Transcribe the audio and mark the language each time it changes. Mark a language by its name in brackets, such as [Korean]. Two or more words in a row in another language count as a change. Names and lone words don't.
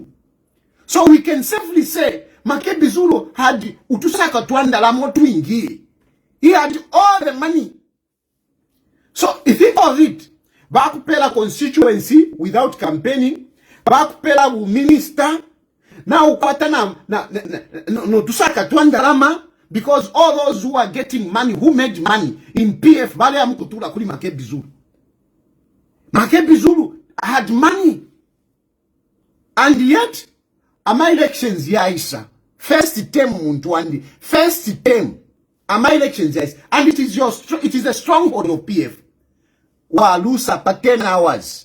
[English] So we can safely say Makebi Zulu had [Bemba] utusaka twandala motu. [English] He had all the money. So if you think of it, bakupela constituency without campaigning, bakupela minister, now [Bemba] upatana no tusaka twandalama, [English] because all those who are getting money, who made money in PF, [Bemba] bale amukutula kuli Makebi Zulu. [English] Makebi Zulu had money. And yet, [Bemba] ama elections yaisa. [English] First term Muntwandi. First term. [Bemba] Ama elections yaisa. [English] And it is a stronghold of PF. [Bemba] Walusa pa 10 hours.